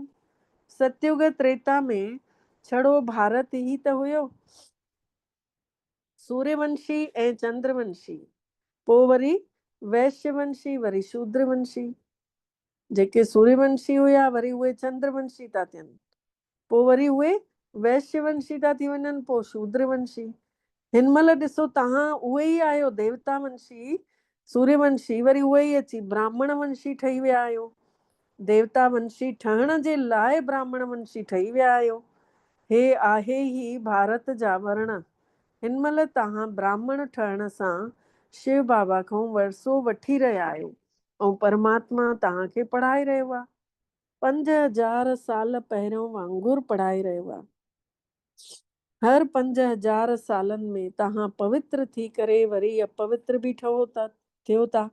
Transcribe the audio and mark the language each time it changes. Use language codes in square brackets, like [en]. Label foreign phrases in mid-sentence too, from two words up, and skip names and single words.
[sd] सतयुग त्रेता में छड़ो भारत ही त हुयो, सूर्यवंशी ऐं चंद्रवंशी, पोइ वरी वैश्यवंशी, वरी शूद्रवंशी। जेके सूर्यवंशी हुया वरी उहे चंद्रवंशी था थियनि, पोइ वरी उहे वैश्यवंशी था थी वञनि, पोइ शूद्रवंशी। हिन महिल ॾिसो तव्हां उहे ई आहियो देवता वंशी सूर्यवंशी, वरी उहे ई अची ब्राह्मण वंशी ठही विया आहियो। देवता वंशी ठहण जे लाइ ब्राह्मण वंशी ठही विया आहियो। हे आहे ही भारत जा वर्ण। हिन महिल तव्हां ब्राह्मण ठहण सां शिव बाबा खां वरसो वठी रहिया आहियो ऐं परमात्मा तव्हांखे पढ़ाए रहियो आहे। 5000 साल पहिरियों वांगुरु पढ़ाए रहियो आहे। हर 5000 सालनि में तव्हां पवित्र थी करे वरी अपवित्र बि थियो था।